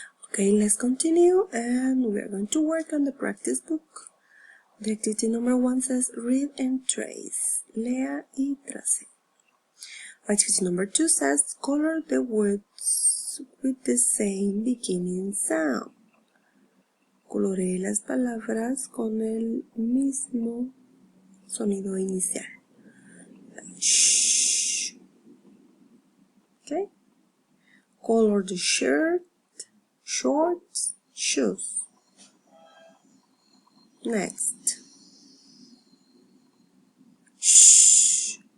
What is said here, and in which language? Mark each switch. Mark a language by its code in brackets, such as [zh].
[en] Okay, let's continue and we're going to work on the practice book. The activity number 1 says read and trace. [es] Lea y trace. [en] Activity number 2 says color the words with the same beginning sound. [es] Coloree las palabras con el mismo sonido inicial. [en] Shh. Okay. Color the shirt, shorts, shoes. Next. Shh.